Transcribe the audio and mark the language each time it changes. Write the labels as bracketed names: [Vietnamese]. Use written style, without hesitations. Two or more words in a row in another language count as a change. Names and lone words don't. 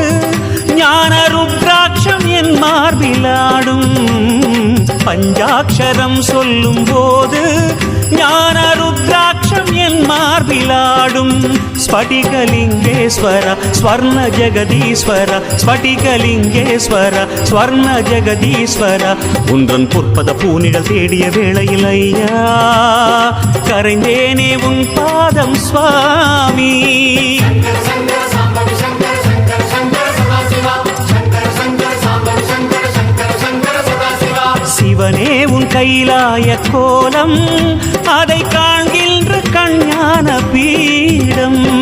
[Tamil] ஞான ருத்ராட்சம் என் மார்பிலாடும் பஞ்சாட்சரம் சொல்லும் போது ஞான ருத்ராட்சம் என் மார்பிலாடும் ஸ்படிகலிங்கேஸ்வர ஸ்வர்ண ஜெகதீஸ்வர ஸ்படிகலிங்கேஸ்வர ஸ்வர்ண ஜெகதீஸ்வர உன்றன் பொற்பத பூனிகள் தேடிய வேளையில் ஐயா கரைந்தேனே உன் பாதம் சுவாமி [Sanskrit] शङ्कर साम्बं शङ्कर शङ्कर शङ्कर सदाशिवा शङ्कर शङ्कर साम्बं शङ्कर शङ्कर शङ्कर सदाशिवा [Tamil] சிவனே உன் கைலாய கோலம் அதை காண்கின்ற கஞ்ஞான பீடம்